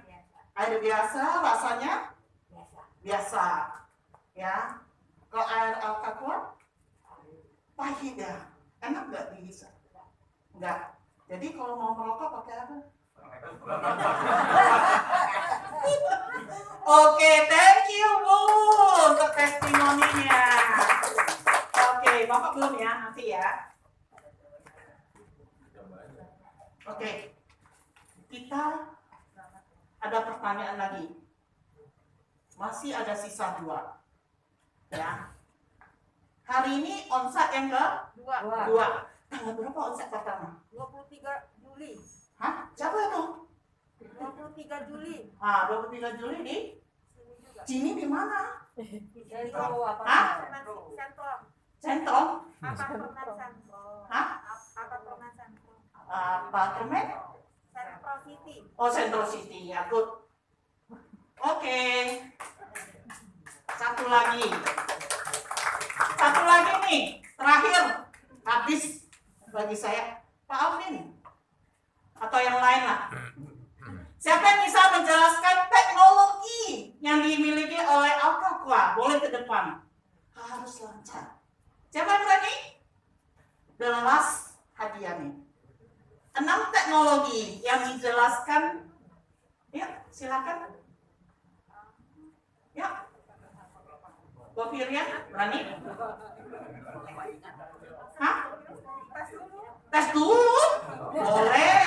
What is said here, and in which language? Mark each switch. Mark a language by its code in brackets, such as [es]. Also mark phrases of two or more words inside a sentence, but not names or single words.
[id] Air biasa rasanya biasa. Ya. Kalau air Alka-Qua pahit ya. Enak nggak dihisap? Enggak. Jadi kalau mau merokok pakai apa? Oke, [en] thank you [id] Bu untuk testimoninya. Oke, Bapak belum ya, nanti ya. kita ada pertanyaan lagi. Masih ada sisa 2. Ya. Hari ini onsite yang ke 2. Tanggal berapa onsite pertama? 23 Juli. Hah? Siapa itu? 23 Juli. 23 Juli di sini di mana? Sentro apa? Hah? Sentro. Sentro? Apartemen Sentro. Hah? Apartemen Sentro. Apartemen? Sentro City. Oh, Central City. Ya, good. Oke. Satu lagi nih, terakhir. Habis bagi saya, Pak Alvin. Atau yang lain lah. Siapa yang bisa menjelaskan teknologi yang dimiliki oleh Alcaqua? Boleh ke depan. Harus lancar. Siapa yang berani? [en] The last [id] hadiah nih. 6 teknologi yang dijelaskan. Ya, silakan. Ya. Bu Firian, berani? Hah? Tes dulu? Boleh.